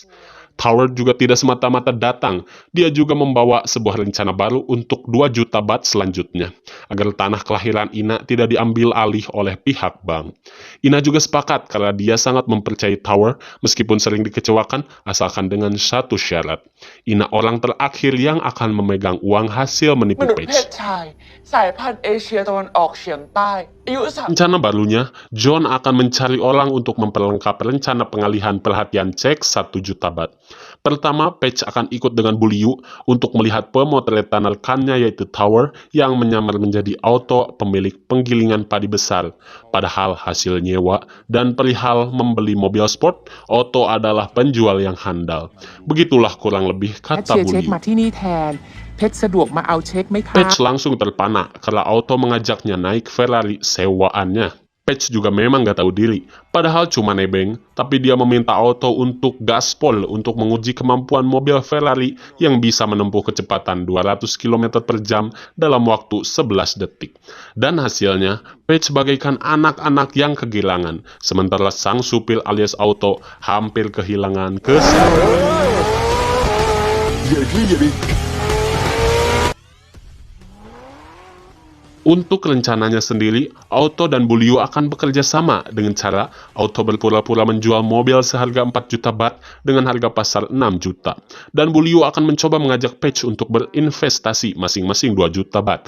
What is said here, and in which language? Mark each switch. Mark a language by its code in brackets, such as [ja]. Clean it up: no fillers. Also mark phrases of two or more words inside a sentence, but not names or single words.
[id] Tower juga tidak semata-mata datang, dia juga membawa sebuah rencana baru untuk 2 juta baht selanjutnya, agar tanah kelahiran Ina tidak diambil alih oleh pihak bank. Ina juga sepakat karena dia sangat mempercayai Tower, meskipun sering dikecewakan, asalkan dengan satu syarat. Ina orang terakhir yang akan memegang uang hasil [th] ม [id] menipu [th] นุษย์เพศ [id] Page. [th] ชาย สายพันธุ์เอเชียตะวันออกเฉียงใต้ อายุ [id] Rencana barunya, John akan mencari orang untuk memperlengkap rencana pengalihan perhatian cek 1 juta baht. Pertama, Page akan ikut dengan Bu Liu untuk melihat pemotretan rekannya yaitu Tower yang menyamar menjadi Auto pemilik penggilingan padi besar. Padahal hasil nyewa dan perihal membeli mobil sport, Auto adalah penjual yang handal. Begitulah kurang lebih [th] แคช [id] kata [th] เชียร์ [id] Bu [th] เช็ค [id] Liu. [th] มาที่นี่แทน เพชรสะดวกมาเอาเช็คไหมคะ [id] Page langsung terpana karena Auto mengajaknya naik Ferrari sewaannya. Page juga memang gak tahu diri, padahal cuma nebeng, tapi dia meminta Auto untuk gaspol untuk menguji kemampuan mobil Ferrari yang bisa menempuh kecepatan 200 km per jam dalam waktu 11 detik. Dan hasilnya, Page bagaikan anak-anak yang kegirangan, sementara sang supir alias Auto hampir kehilangan kesadaran. [th] เหยียดขี้เหยียดดิ [id] Untuk rencananya sendiri, Auto dan Bu Liu akan bekerja sama dengan cara Auto berpura-pura menjual mobil seharga 4 juta baht dengan harga pasar 6 juta. Dan Bu Liu akan mencoba mengajak Page untuk berinvestasi masing-masing 2 juta baht.